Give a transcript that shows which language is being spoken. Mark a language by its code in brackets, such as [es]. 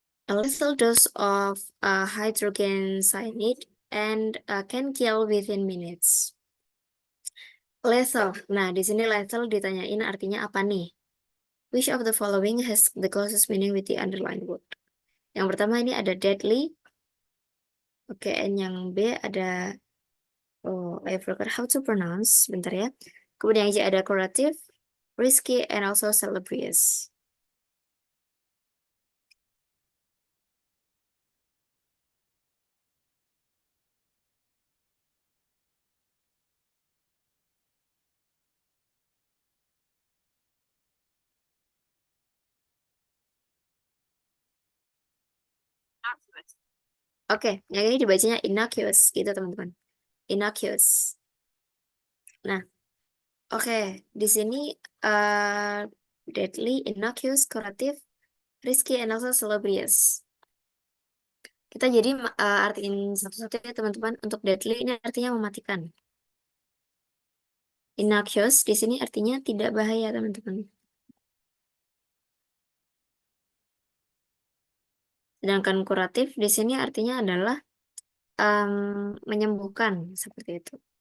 [en] A lethal dose of hydrogen cyanide and can kill within minutes. Lethal. [id] Nah, di sini lethal ditanyain artinya apa nih? [en] Which of the following has the closest meaning with the underlined word? [id] Yang pertama ini ada deadly. [en] Oke, and [id] yang B ada, [en] oh, I forgot how to pronounce. [id] Bentar ya. Kemudian yang C ada curative, risky, and also salubrious. Oke, yang ini dibacanya innocuous gitu teman-teman. Innocuous. Nah, oke, di sini uh, deadly, innocuous, curative, risky, and also salubrious. Kita jadi artiin satu-satu ya teman-teman. Untuk deadly ini artinya mematikan. Innocuous di sini artinya tidak bahaya teman-teman. Sedangkan kuratif di sini artinya adalah menyembuhkan seperti itu.